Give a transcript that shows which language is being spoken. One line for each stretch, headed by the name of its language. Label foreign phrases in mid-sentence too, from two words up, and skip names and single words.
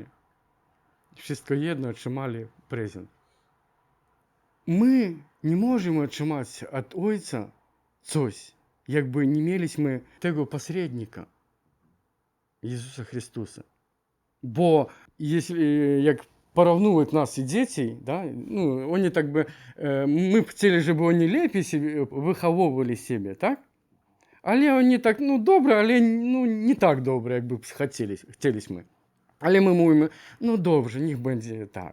Polish: Wszystko jedno otrzymali prezent. My nie możemy otrzymać od Ojca coś, jakby nie mieliśmy tego pośrednika, Jezusa Chrystusa. Bo jeśli, jak
Ukrainian: порівнюють нас і дітей, да? Ну, вони так би, ми б хотіли, щоб вони лепі себе, виховували себе, так? Але вони так, ну, добре, але ну, не так добре, як би хотіли ми. Але ми мовимо, ну, добре, ніх буде так.